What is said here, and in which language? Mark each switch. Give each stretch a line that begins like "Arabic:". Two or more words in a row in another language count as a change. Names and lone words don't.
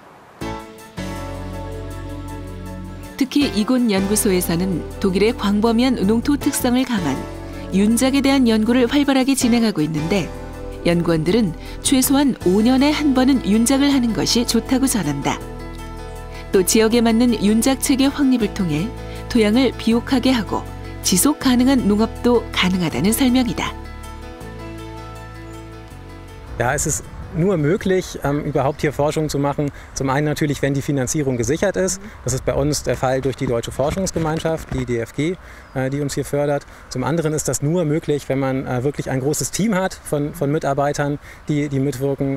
Korean: 특히 이곳 연구소에서는 독일의 광범위한 농토 특성을 감안 윤작에 대한 연구를 활발하게 진행하고 있는데 연구원들은 최소한 5년에 한 번은 윤작을 하는 것이 좋다고 전한다. 또 지역에 맞는 윤작 체계 확립을 통해 토양을 비옥하게 하고 지속 가능한 농업도 가능하다는 설명이다.
German: Ja, es ist nur möglich, überhaupt hier Forschung zu machen. Zum einen natürlich, wenn die Finanzierung gesichert ist. Das ist bei uns der Fall durch die Deutsche Forschungsgemeinschaft, die DFG, die uns hier fördert. Zum anderen ist das nur möglich, wenn man wirklich ein großes Team hat von Mitarbeitern, die mitwirken.